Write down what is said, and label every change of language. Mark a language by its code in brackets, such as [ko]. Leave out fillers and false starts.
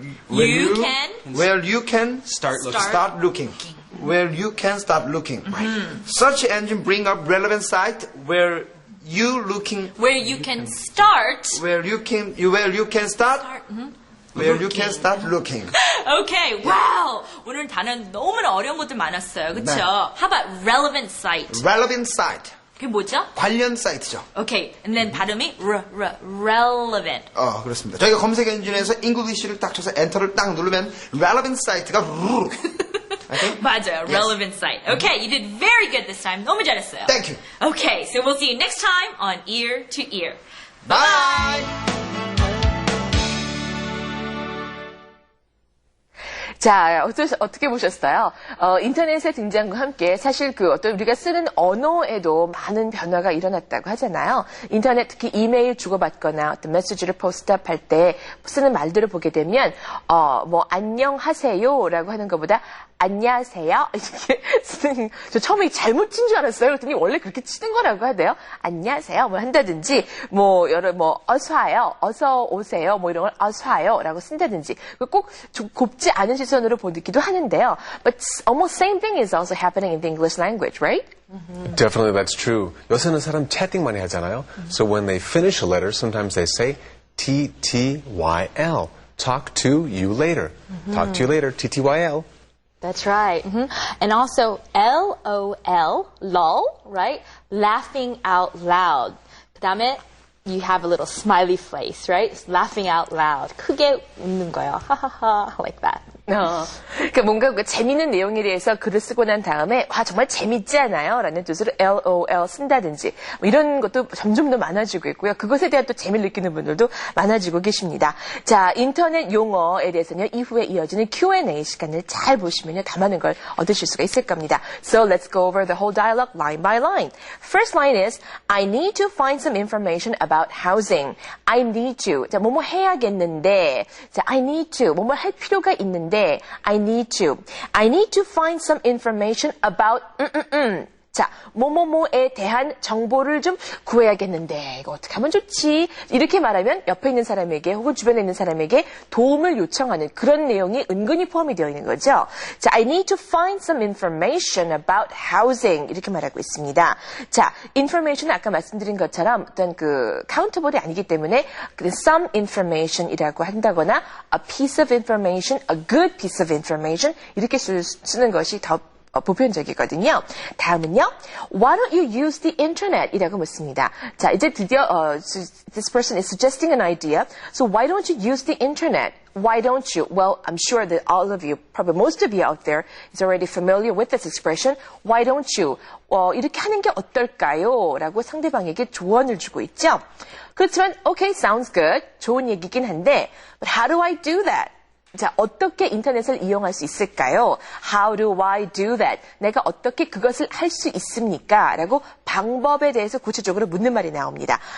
[en] You can Start looking. start looking. Where you can start looking. Search engine bring up relevant site where you looking where you can start. where you can start where you can start looking. Okay, wow. [ko] 오늘 단어 너무나 어려운 것들 많았어요. 그렇죠? 네. [en] How about relevant site? relevant site. [ko] 그게 뭐죠? 관련 사이트죠. [en] Okay, and then [ko] 발음이 [en] relevant. [ko] 그렇습니다. 저희가 검색 엔진에서 English를 딱 쳐서 엔터를 딱 누르면 relevant site가 [en] Okay? [ko] 맞아요. [en] Relevant site. Okay, you did very good this time. [ko] 너무 잘했어요. [en] Thank you. Okay, so we'll see you next time on Ear to Ear. Bye. [ko] 자, 어떻게 보셨어요? 인터넷의 등장과 함께 사실 어떤 우리가 쓰는 언어에도 많은 변화가 일어났다고 하잖아요. 인터넷 특히 이메일 주고받거나 어떤 메시지를 포스트업할 때 쓰는 말들을 보게 되면, 안녕하세요라고 하는 것보다 안녕하세요 이렇게 쓰는, 저 처음에 잘못 친 줄 알았어요. 그랬더니 원래 그렇게 치는 거라고 하대요. 안녕하세요 한다든지, 어서 와요, 어서 오세요, 이런 걸 어서 와요라고 쓴다든지, 꼭 좀 곱지 않은 시선으로 보기도 하는데요. [en] But almost same thing is also happening in the English language, right? Definitely that's true. [ko] 요새는 사람 채팅 많이 하잖아요. [en] So when they finish a letter, sometimes they say TTYL. Talk to you later. Talk to you later. TTYL. That's right. And also LOL, lol, right? Laughing out loud. [ko] 그다음에 [en] you have a little smiley face, right? It's laughing out loud. [ko] 크게 웃는 거예요. [en] 하하하, like that. [ko] 그러니까 뭔가 재미있는 내용에 대해서 글을 쓰고 난 다음에 정말 재밌지 않아요? 라는 뜻으로 LOL 쓴다든지 이런 것도 점점 더 많아지고 있고요. 그것에 대한 또 재미를 느끼는 분들도 많아지고 계십니다. 자, 인터넷 용어에 대해서는 이후에 이어지는 Q&A 시간을 잘 보시면요, 더 많은 걸 얻으실 수가 있을 겁니다. [en] So let's go over the whole dialogue line by line. First line is I need to find some information about housing. I need to. 자, [ko] 뭐뭐 해야겠는데. [en] 자, I need to. [ko] 뭐뭐 할 필요가 있는데. [en] I need to find some information about [ko] 자, 뭐뭐뭐에 대한 정보를 좀 구해야겠는데 이거 어떻게 하면 좋지? 이렇게 말하면 옆에 있는 사람에게 혹은 주변에 있는 사람에게 도움을 요청하는 그런 내용이 은근히 포함이 되어 있는 거죠. [en] 자, I need to find some information about housing [ko] 이렇게 말하고 있습니다. 자, information은 아까 말씀드린 것처럼 어떤 카운터볼이 아니기 때문에 some information이라고 한다거나 a piece of information, a good piece of information 이렇게 쓰는 것이 더 보편적이거든요. 다음은요. [en] Why don't you use the internet? [ko] 이라고 묻습니다. 자, 이제 드디어 [en] this person is suggesting an idea. So why don't you use the internet? Why don't you? Well, I'm sure that all of you, probably most of you out there is already familiar with this expression. Why don't you? [ko] 이렇게 하는 게 어떨까요? 라고 상대방에게 조언을 주고 있죠. 그렇지만 [en] okay, sounds good. [ko] 좋은 얘기긴 한데 [en] but how do I do that? [ko] 자, 어떻게 인터넷을 이용할 수 있을까요? [en] How do I do that? [ko] 내가 어떻게 그것을 할 수 있습니까? 라고 방법에 대해서 구체적으로 묻는 말이 나옵니다.